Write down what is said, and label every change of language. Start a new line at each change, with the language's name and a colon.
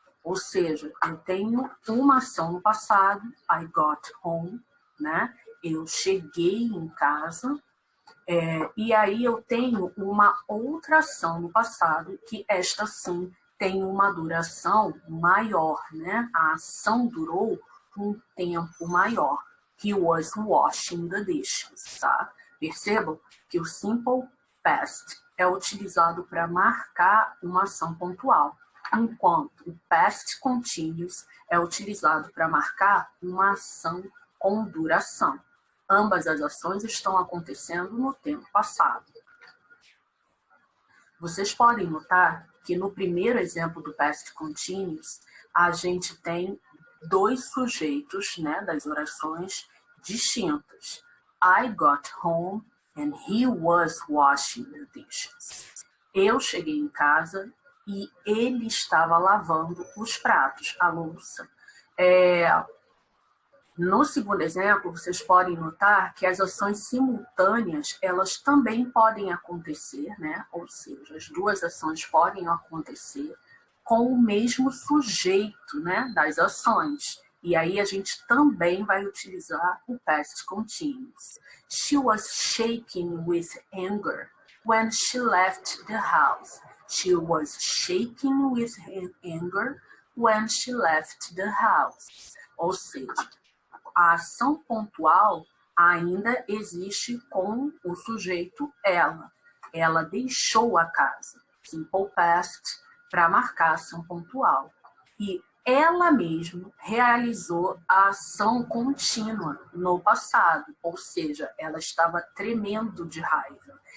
Portuguese: Ou seja, eu tenho uma ação no passado,
English: I got home,
Portuguese: né? Eu cheguei em casa, e aí eu tenho uma outra ação no passado, que esta sim tem uma duração maior, né? A ação durou um tempo maior.
English: He was washing the dishes, tá?
Portuguese: Percebam que o simple past é utilizado para marcar uma ação pontual, enquanto o past continuous é utilizado para marcar uma ação com duração. Ambas as ações estão acontecendo no tempo passado. Vocês podem notar que no primeiro exemplo do past continuous, a gente tem dois sujeitos, né, das orações distintas.
English: I got home and he was washing the dishes.
Portuguese: Eu cheguei em casa e ele estava lavando os pratos, a louça. No segundo exemplo, vocês podem notar que as ações simultâneas, elas também podem acontecer, né? Ou seja, as duas ações podem acontecer com o mesmo sujeito, né, das ações. E aí a gente também vai utilizar o past continuous.
English: She was shaking with anger when she left the house. She was shaking with anger when she left the house.
Portuguese: Ou seja, a ação pontual ainda existe com o sujeito ela. Ela deixou a casa. Simple past para marcar a ação pontual. E ela mesma realizou a ação contínua no passado, ou seja, ela estava tremendo de raiva.